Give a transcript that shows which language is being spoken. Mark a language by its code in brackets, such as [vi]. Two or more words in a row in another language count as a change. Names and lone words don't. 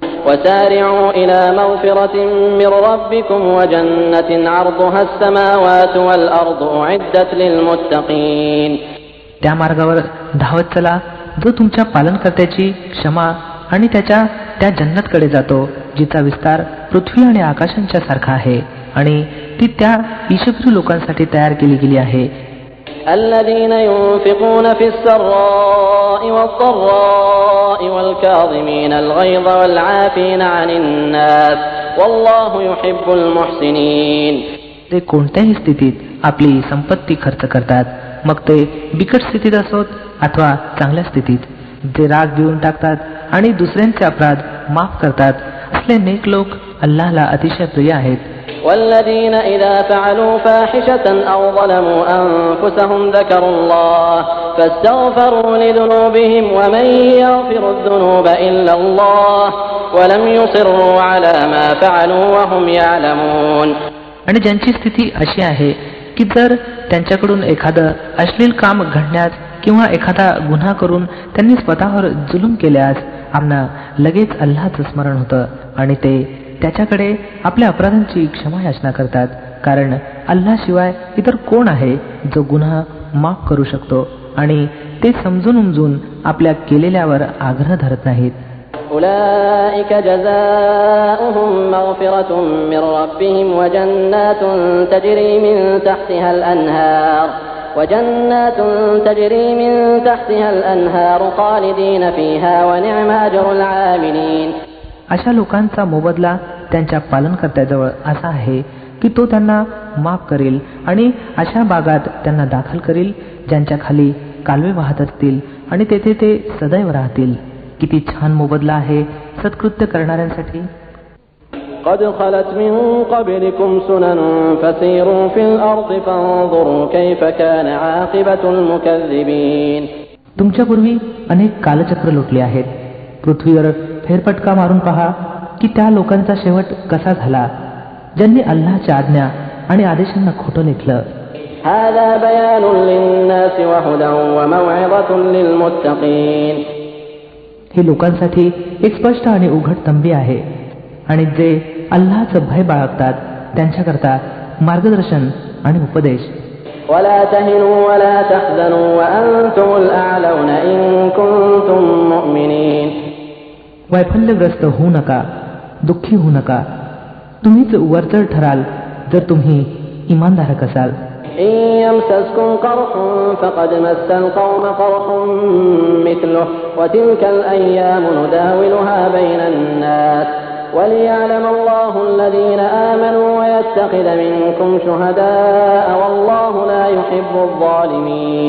[ar] وسارعوا إلى مغفرة من ربكم وجنة عرضها السماوات والأرض أعدت للمتقين. [mr] त्या मार्गावर धावत चला जो तुमच्या पालनकर्त्याची क्षमा आणि त्या जन्नतकडे जातो जिचा विस्तार पृथ्वी आणि आकाशांच्या सारखा आहे आणि ती त्या ईशप्रिय लोकांसाठी तयार केली गेली आहे. [ar] الذين ينفقون في السراء والضراء والكاظمين الغيظ والعافين عن الناس والله يحب المحسنين. [mr] ते कोणत्याही स्थितीत आपली संपत्ती खर्च करतात, मग ते बिकट स्थितीत असोत अथवा चांगल्या स्थितीत. जे राग देऊन टाकतात आणि दुसऱ्यांचे अपराध माफ करतात असले नेक लोक अल्लाहला अतिशय प्रिय आहेत. [ar] والذين إذا فعلوا فاحشة أو ظلموا أنفسهم ذكروا الله فاستغفروا لذنوبهم ومن يغفر الذنوب إلا الله ولم يصروا على ما فعلوا وهم يعلمون. [mr] आणि ज्यांची स्थिती अशी आहे की जर त्यांच्याकडून एखादं अश्लील काम घडण्यास किंवा एखादा गुन्हा करून त्यांनी स्वतःवर जुलूम केल्यास आम्हाला लगेच अल्लाहचं स्मरण होतं आणि ते त्याच्याकडे आपल्या अपराधांची क्षमा याचना करतात, कारण अल्लाशिवाय इतर कोण आहे जो गुन्हा माफ करू शकतो आणि ते समजून उमजून आपल्या केलेल्यावर आग्रह धरत नाहीत. [ar] أولئك جزاؤهم مغفرة من ربهم وجنات تجري من تحتها الأنهار خالدين فيها ونعم أجر العاملين. [mr] अशा लोकांचा मोबदला त्यांच्या पालनकर्त्याजवळ असा आहे की तो त्यांना माफ करेल आणि अशा बागात त्यांना दाखल करेल ज्यांच्या खाली कालवे वाहत असतील आणि तेथे ते सदैव राहतील. किती छान मोबदला आहे सत्कृत्य करणाऱ्यांसाठी. [ar] قد خلت من قبلكم سنن فسيروا في الأرض فانظروا كيف كان عاقبة المكذبين. [mr] तुमच्यापूर्वी अनेक कालचक्र लोटले आहेत. पृथ्वीवर फेरफटका मारून पहा की त्या लोकांचा शेवट कसा झाला ज्यांनी अल्लाहच्या आज्ञा आणि आदेशांना खोटं लेखलं. [ar] هذا بيان للناس وهدى وموعظة للمتقين. [mr] हे लोकांसाठी एक स्पष्ट आणि उघड तंबी आहे आणि जे अल्लाहचं भय बाळगतात त्यांच्याकरता मार्गदर्शन आणि उपदेश. [ar] ولا تهنوا ولا تحزنوا وأنتم الأعلون إن كنتم مؤمنين. [mr] वैफल्यग्रस्त होऊ नका, दुःखी होऊ नका. तुम्हीच वरचढ ठराल जर तुम्ही इमानधारक असाल. [ar] إن يمسسكم قرح فقد مس القوم قرح مثله وتلك الأيام نداولها بين الناس وليعلم الله الذين آمنوا ويتخذ منكم شهداء والله لا يحب الظالمين.